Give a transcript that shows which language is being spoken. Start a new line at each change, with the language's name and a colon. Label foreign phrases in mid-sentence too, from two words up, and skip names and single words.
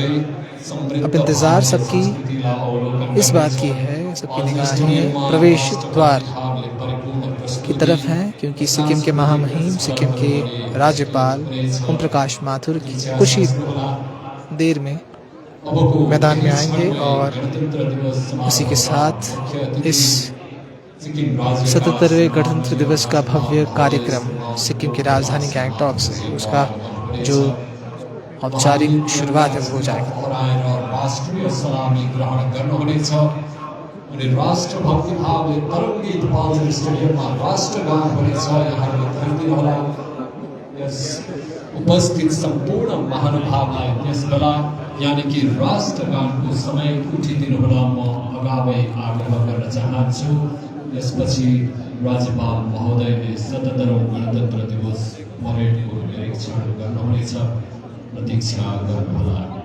Hindi: अब इंतज़ार सबकी इस बात की है, सबकी निगाहें प्रवेश द्वार की तरफ हैं, क्योंकि सिक्किम के महामहिम, सिक्किम के राज्यपाल ओम प्रकाश माथुर की कुछ ही देर में मैदान में आएंगे और उसी के साथ इस 77वें गणतंत्र दिवस का भव्य कार्यक्रम सिक्किम की राजधानी गैंगटॉक से उसका जो औपचारिक शुरुआत है वो हो जाएगा।
Nepali: राष्ट्रीय सलामी ग्रहण गर्नुहुनेछ अनि राष्ट्रभक्ति भावले तरङ्गित पाल्जर स्टेडियममा राष्ट्रगान हुनेछ। यहाँले धर्ती होला यस उपस्थित सम्पूर्ण महानुभावलाई यस बेला
Hindi: यानी कि
Nepali: राष्ट्रगानको समय उठिदिनु होला। म अगावै आग्रह गर्न चाहन्छु। यसपछि राज्यपाल महोदयले 77औं गणतन्त्र दिवस परेडको निरीक्षण गर्नुहुनेछ। प्रतीक्षा गर्नुहोला।